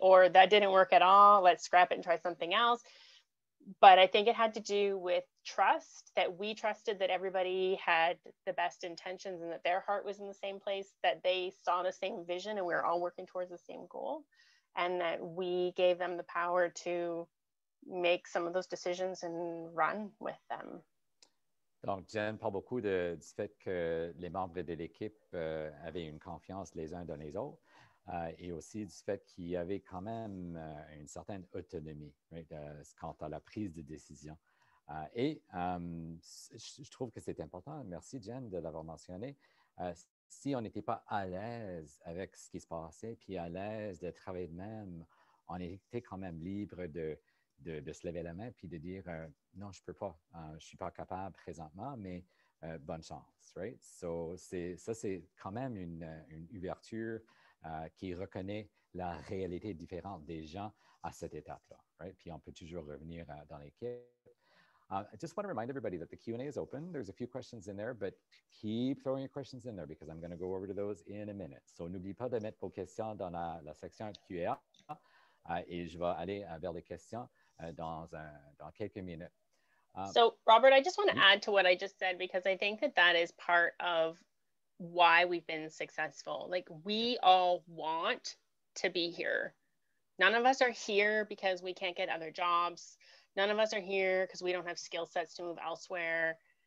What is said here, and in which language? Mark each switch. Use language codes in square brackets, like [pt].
[en] Or that didn't work at all. Let's scrap it and try something else. But I think it had to do with trust, that we trusted that everybody had the best intentions and that their heart was in the same place, that they saw the same vision, and we were all working towards the same goal. And that we gave them the power to make some of those decisions and run with them. [fr] Donc, Jen parle beaucoup du fait que les membres de l'équipe avaient une confiance les uns dans les autres et aussi du fait qu'il y avait quand même une certaine autonomie, right, quant à la prise de décision. Et je trouve que c'est important, merci Jen de l'avoir mentionné, si on n'était pas à l'aise avec ce qui se passait, puis à l'aise de travailler de même, on était quand même libre de se lever la main puis de dire non, je ne peux pas, je ne suis pas capable présentement, mais bonne chance, right? So, ça, c'est quand même une ouverture qui reconnaît la réalité différente des gens à cette étape-là, right? Puis on peut toujours revenir dans l'équipe. [en] I just want to remind everybody that the Q&A is open. There's a few questions in there, but keep throwing your questions in there because I'm going to go over to those in a minute. [fr] So, n'oubliez pas de mettre vos questions dans la section Q&A et je vais aller vers les questions dans quelques minutes. [en] So, Robert, I just want to add to what I just said because I think that is part of why we've been successful. Like, we all want to be here. None of us are here because we can't get other jobs. None of us are here because we don't have skill sets to move elsewhere.